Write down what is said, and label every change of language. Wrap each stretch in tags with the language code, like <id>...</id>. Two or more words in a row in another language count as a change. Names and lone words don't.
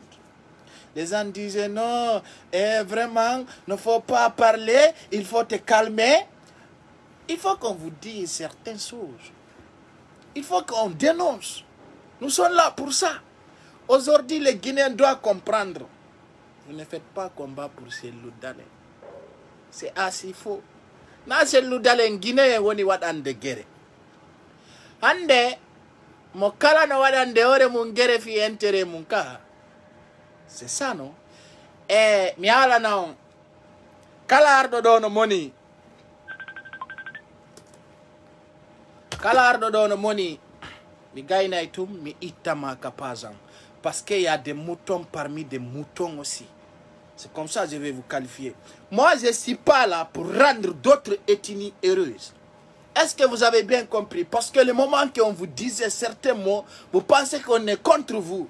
<fr>Les gens disaient non, vraiment, il ne faut pas parler, il faut te calmer. Il faut qu'on vous dise certaines choses. Il faut qu'on dénonce. Nous sommes là pour ça. Aujourd'hui, les Guinéens doivent comprendre. Vous ne faites pas combat pour Cellou Dalein. C'est assez faux.</fr> <ff>Na Cellou Dalein Guinéen woni wadande guerre. Hande mo kala no wadande ore mun guerre fi intérêt mun ka.</ff> <fr>C'est ça non?</fr> <ff>Mi ala non. Kala ardo do no moni. Kala ardo do no moni. Mi gayna itum mi itama kapazan.</ff> <fr>Parce qu'il y a des moutons parmi des moutons aussi. C'est comme ça que je vais vous qualifier. Moi, je ne suis pas là pour rendre d'autres ethnies heureuses. Est-ce que vous avez bien compris? Parce que le moment qu'on vous disait certains mots, vous pensez qu'on est contre vous.</fr>